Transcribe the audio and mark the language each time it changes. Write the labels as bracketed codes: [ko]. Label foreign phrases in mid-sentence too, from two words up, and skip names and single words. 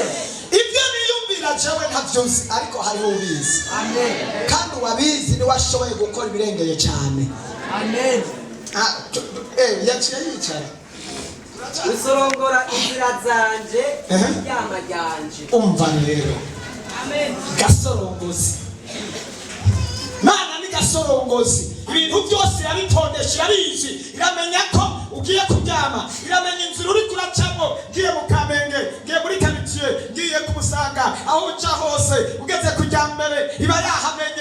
[rn] Ibyo niyumvira jewe ntabyo nzi ariko hariho ubizi. Amen. Kandi wabizi ni washoboye gukora ibirengeye cyane. Amen. Yaciye yicara usorongora inzira zanje iryama ryanje umva rero. Amen. Gasorongozi Mana ni gasorongozi ibintu byose yabitondesha yabizi iramenya ko ugiye kuryama iramenya inzira uri kuracamo ngiye mu Kamenge ngiye muri quartier ngiye kumusanga aho uca hose ugeze kujya mbere iba yahamenye